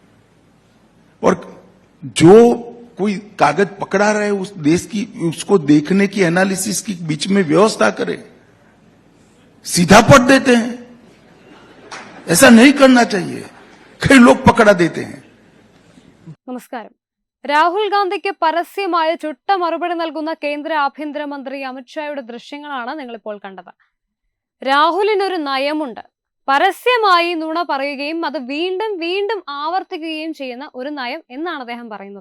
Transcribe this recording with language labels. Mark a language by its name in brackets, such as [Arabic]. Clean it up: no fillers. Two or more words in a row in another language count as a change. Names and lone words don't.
[Hindi] और जो कोई कागज पकड़ा रहे उस देश की, उसको देखने की, एनालिसिस की बीच में व्यवस्था करे। सीधा पढ़ देते हैं, ऐसा नहीं करना चाहिए। कई लोग पकड़ा देते हैं। [Malayalam] നമസ്കാരം. രാഹുൽ ഗാന്ധിക്ക് പരസ്യമായ ചുട്ട മറുപടി നൽകുന്ന കേന്ദ്ര ആഭ്യന്തരമന്ത്രി അമിത്ഷായുടെ ദൃശ്യങ്ങളാണ് നിങ്ങളിപ്പോൾ കണ്ടത്. രാഹുലിനൊരു നയമുണ്ട്. പരസ്യമായി നുണ പറയുകയും അത് വീണ്ടും വീണ്ടും ആവർത്തിക്കുകയും ചെയ്യുന്ന ഒരു നയം എന്നാണ് അദ്ദേഹം പറയുന്നത്.